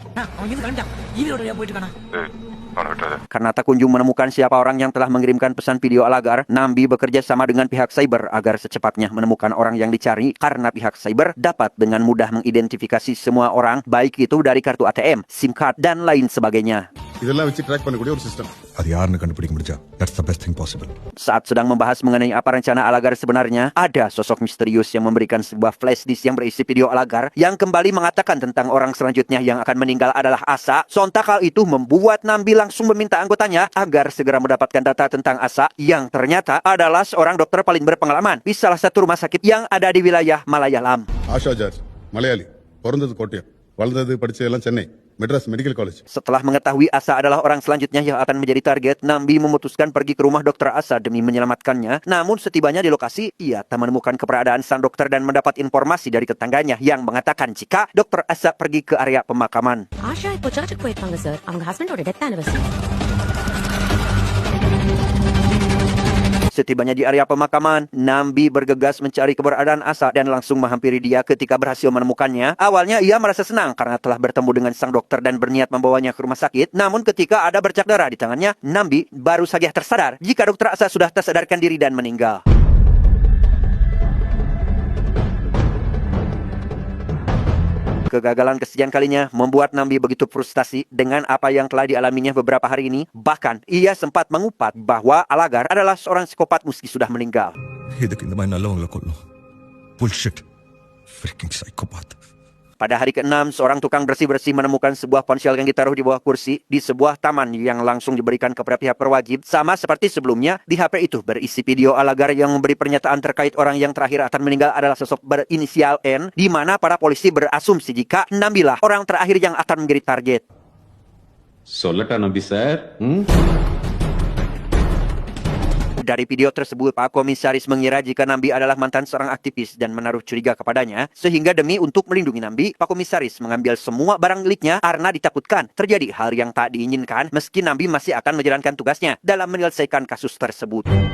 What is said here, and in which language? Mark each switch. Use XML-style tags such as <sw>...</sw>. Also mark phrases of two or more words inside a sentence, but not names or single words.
<id>Karena tak kunjung menemukan siapa orang yang telah mengirimkan pesan video Alagar, Nambi bekerja sama dengan pihak cyber agar secepatnya menemukan orang yang dicari karena pihak cyber dapat dengan mudah mengidentifikasi semua orang, baik itu dari kartu ATM,</id> <en>SIM card,</en> <id>dan lain sebagainya.</id> <ta>இதெல்லாம் வச்சு ட்ராக் பண்ணக்கூடிய ஒரு சிஸ்டம். அது யாருன்னு கண்டுபிடிக்க முடிஞ்சா</ta> <en>that's the best thing possible.</en> <id>Saat sedang membahas mengenai apa rencana Alagar sebenarnya, ada sosok misterius yang memberikan sebuah</id> <en>flash disk</en> <id>yang berisi video Alagar yang kembali mengatakan tentang orang selanjutnya yang akan meninggal adalah Asa. Sontak hal itu membuat Nambi langsung meminta anggotanya agar segera mendapatkan data tentang Asa yang ternyata adalah seorang dokter paling berpengalaman di salah satu rumah sakit yang ada di wilayah Malayalam.</id> <ta>ஆஷா ஜார்ஜ் மலையாளி பிறந்தது கோட்டயம், வளர்ந்தது படிச்சது எல்லாம் சென்னை, மெட்ராஸ் மெடிக்கல் காலேஜ்.</ta> <id>Setelah mengetahui Asa adalah orang selanjutnya yang akan menjadi target, Nambi memutuskan pergi ke rumah dokter Asa demi menyelamatkannya. Namun setibanya di lokasi, ia tak menemukan keberadaan sang dokter dan mendapat informasi dari tetangganya yang mengatakan jika dokter Asa pergi ke area pemakaman.</id> <ta>ஆஷா இப்போ சர்ச்சுக்கு போயிருக்காங்க சார். அவங்க ஹஸ்பண்டோட</ta> <en>death anniversary.</en> <id>Setibanya di area pemakaman, Nambi bergegas mencari keberadaan Asa dan langsung menghampiri dia ketika berhasil menemukannya. Awalnya ia merasa senang karena telah bertemu dengan sang dokter dan berniat membawanya ke rumah sakit. Namun ketika ada bercak darah di tangannya, Nambi baru saja tersadar jika dokter Asa sudah tersadarkan diri dan meninggal. Kegagalan kesekian kalinya membuat Nambi begitu frustasi dengan apa yang telah dialaminya beberapa hari ini. Bahkan, ia sempat mengupat bahwa Alagar adalah seorang psikopat meski sudah meninggal.</id> <ta>இதுக்கு இந்த மாதிரி நல்லவங்களை கொல்லும்.</ta> <en>Bullshit. Freaking psychopath.</en> <id>Pada hari ke-6, seorang tukang bersih-bersih menemukan sebuah ponsel yang ditaruh di bawah kursi di sebuah taman yang langsung diberikan kepada pihak berwajib. Sama seperti sebelumnya, di HP itu berisi video Alagar yang memberi pernyataan terkait orang yang terakhir akan meninggal adalah sosok berinisial N, di mana para polisi berasumsi jika Nambilah orang terakhir yang akan menjadi target.</id> <ta>சொல்லட்டா நம்பி சார்</ta> <id>Dari video tersebut, Pak Komisaris mengira jika Nambi adalah mantan seorang aktivis dan menaruh curiga kepadanya, sehingga demi untuk melindungi Nambi, Pak Komisaris mengambil semua barang miliknya karena ditakutkan terjadi hal yang tak diinginkan meski Nambi masih akan menjalankan tugasnya dalam menyelesaikan kasus tersebut.</id>